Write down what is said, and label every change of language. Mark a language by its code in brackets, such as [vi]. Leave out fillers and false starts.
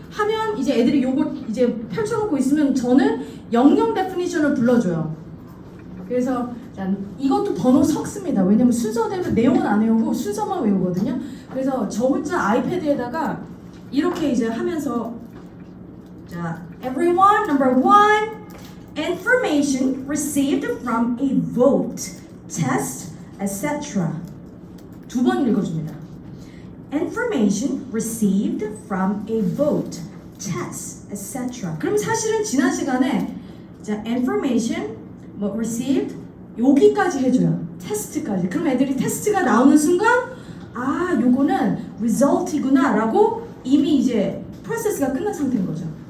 [ko] 하면 이제 애들이 요거 이제 펼쳐놓고 있으면 저는 영영 데피니션을 불러줘요. 그래서 이것도 번호 섞습니다. 왜냐면 순서대로 내용은 안 외우고 순서만 외우거든요. 그래서 저 혼자 아이패드에다가 이렇게 이제 하면서 자, [en] everyone, number one, information received from a vote, test, etc. [ko] 두 번 읽어줍니다. [en] Information received from a vote, test, etc. [ko] 그럼 사실은 지난 시간에 자, information 뭐 received 여기까지 해줘요. 테스트까지. 그럼 애들이 테스트가 나오는 순간 아 요거는 result이구나 라고 이미 이제 프로세스가 끝난 상태인 거죠.